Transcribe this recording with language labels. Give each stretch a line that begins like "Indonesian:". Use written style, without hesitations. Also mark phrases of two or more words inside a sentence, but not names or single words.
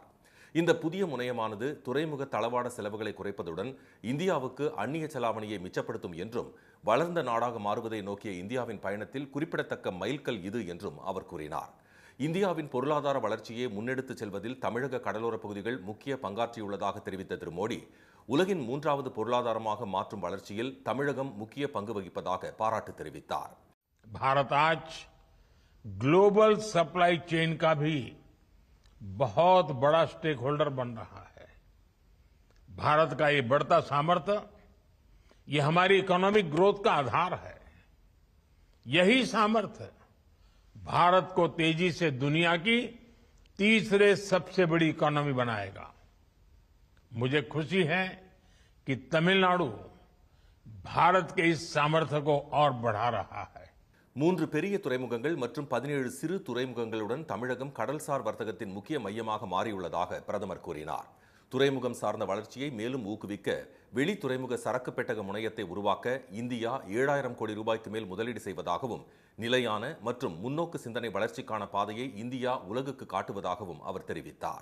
Tamil: இந்த புதிய முனையமானது துறைமுக தளவாட செலவுகளை குறைப்பதுடன் இந்தியாவுக்கு அந்நிய செலாவணியை மிச்சப்படுத்தும் என்றும், வளர்ந்த நாடாக மாறுவதை நோக்கிய இந்தியாவின் பயணத்தில் குறிப்பிடத்தக்க மைல்கல் இது என்றும் அவர் கூறினார். இந்தியாவின் பொருளாதார வளர்ச்சியை முன்னெடுத்துச் செல்வதில் தமிழக கடலோரப் பகுதிகள் முக்கிய பங்காற்றியுள்ளதாக தெரிவித்த திரு மோடி, உலகின் 3வது பொருளாதாரமாக மாற்றும் வளர்ச்சியில் தமிழகம் முக்கிய பங்கு வகிப்பதாக பாராட்டு தெரிவித்தார்.
Hindi: भारत आज
English: global supply chain
Hindi: का भी बहुत बड़ा
English: stake holder
Hindi: बन रहा है. भारत का ये बढ़ता सामर्थ्य, ये हमारी
English: economic growth
Hindi: का आधार है. यही सामर्थ्य भारत को तेजी से दुनिया की तीसरे सबसे बड़ी इकोनॉमी बनाएगा. मुझे खुशी है कि तमिलनाडु भारत के इस सामर्थ्य को और बढ़ा रहा है.
Tamil: 3 பெரிய துறைமுகங்கள் மற்றும் 17 சிறு துறைமுகங்களுடன் தமிழகம் கடல்சார் வர்த்தகத்தின் முக்கிய மையமாக மாறியுள்ளதாக பிரதமர் கூறினார். துறைமுகம் சார்ந்த வளர்ச்சியை மேலும் ஊக்குவிக்க வெளி துறைமுக சரக்கு பெட்டக முனையத்தை உருவாக்க இந்தியா 7000 கோடி ரூபாய்க்கு மேல் முதலீடு செய்வதாகவும், நிலையான மற்றும் முன்னோக்கு சிந்தனை வளர்ச்சிக்கான பாதையை இந்தியா உலகுக்கு காட்டுவதாகவும் அவர் தெரிவித்தார்.